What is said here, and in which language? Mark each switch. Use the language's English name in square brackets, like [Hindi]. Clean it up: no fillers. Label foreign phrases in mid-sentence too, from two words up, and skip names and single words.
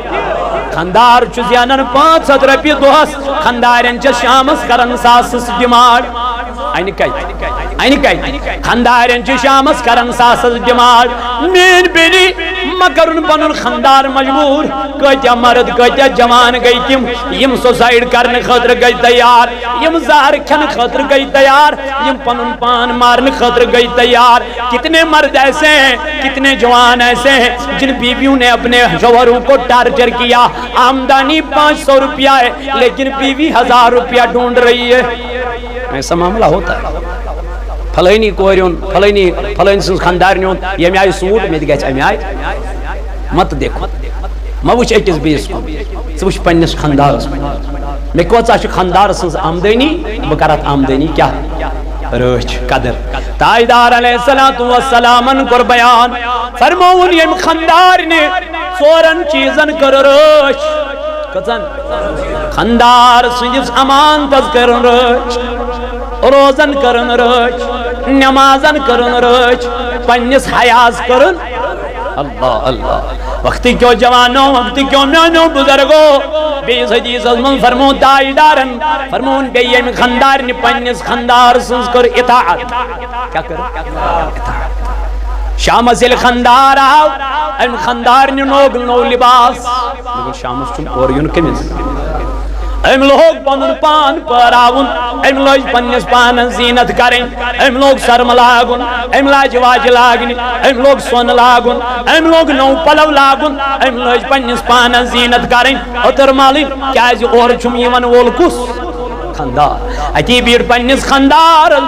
[Kashmiri] خاندار چھُ زینان 500 رۄپیہِ دۄہس خاندارٮ۪ن چھِ شامس کران ساسس ڈِمانڈ انہِ کتہِ خاندارٮ۪ن چھِ شامس کران ساسس ڈِمانڈ میٛٲنۍ بیٚنہِ مہ کرُن پنُن خاندار مجبوٗر کۭتیاہ مرد کۭتیاہ جوان گٔے تِم یِم سوسایڈ کرنہٕ خٲطرٕ گٔے تیار یِم زہر کھٮ۪نہٕ خٲطرٕ گٔے تیار یِم پنُن پان مارنہٕ خٲطرٕ گٔے تیار [Urdu] کتنے مرد ایسے ہیں کتنے جوان ایسے ہیں جن بیویوں نے اپنے شوہروں کو ٹارچر کیا آمدنی 500 روپیہ ہے لیکن بیوی 1000 روپیہ ڈھونڈ رہی ہے ایسا معاملہ ہوتا ہے [Kashmiri] فلانی کورین فلانی سن خاندارن ییٚمہِ آیہِ سوٗٹ مےٚ تہِ گژھِ اَمہِ آیہِ [Urdu] مت دیکھو [Kashmiri] مہ وٕچھ أکِس بیٚیِس کُن ژٕ وٕچھ پننِس خاندارس مےٚ کۭژاہ چھِ خاندار سٕنٛز آمدنی بہٕ کرٕ اتھ آمدنی کیٛاہ رٲچھ قدر تاجدار [Arabic] علیہ الصلوۃ والسلامن [Kashmiri] کوٚر بیان فرمووُن ییٚمہِ خاندارنہِ 4 چیٖزن کٔر رٲچھ کٔژن خاندار سٕنٛدِس امانتس کٔرٕن رٲچھ روزن کرن رٲچھ نمازن کرن رٲچھ پننِس حیاس کرن اللہ اللہ وقت کیوں جوانو وقت کیوں میانو بزرگو بیس حدیثس من فرمون تاجدارن فرمون بیٚیہِ ییٚمہِ خاندارنہِ پننِس خاندار سٕنٛز کٔر اطاعت کیٛاہ کٔر اطاعت شامس ییٚلہِ خاندار آو أمۍ خاندارنہِ لوگ نوٚو لباس شامس چھُم اورٕ یُن کٔمِس أمۍ لوگ پنُن پان پٲراوُن أمۍ لٲج پننِس پانس زیٖنت کرٕنۍ أمۍ لوگ سرمہٕ لاگُن أمۍ لاجہِ واجہِ لاگنہِ أمۍ لوگ سۄنہٕ لاگُن أمۍ لوگ نوٚو پلو لاگُن أمۍ لٲج پننِس پانس زیٖنت کرٕنۍ أتٕر مالٕنۍ کیٛازِ اورٕ چھُم یِوان وول کُس خاندار اتی بیٖٹھ پننِس خاندارس